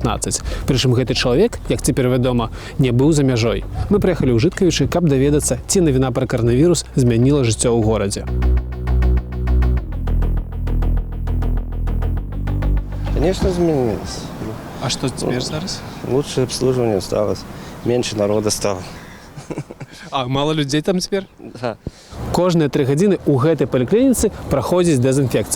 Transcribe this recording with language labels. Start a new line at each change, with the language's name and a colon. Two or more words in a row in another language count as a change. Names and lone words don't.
Belarusian: Прычым гэты чалавек, як цяпер вядома, не быў за мяжой. Мы прыехалі ў Жыткавічы, каб даведацца, ці навіна пра каранавірус змяніла жыццё ў горадзе.
Russian: Конечно, изменилось.
Belarusian: А што цяпер зараз?
Russian: Лучшее обслуживание осталось, меньше народа стало.
Belarusian: А мала людзей там цяпер?
Russian: Да.
Belarusian: Кожныя 3 гадзіны ў гэтай паліклініцы праходзіць дэзінфекцыя.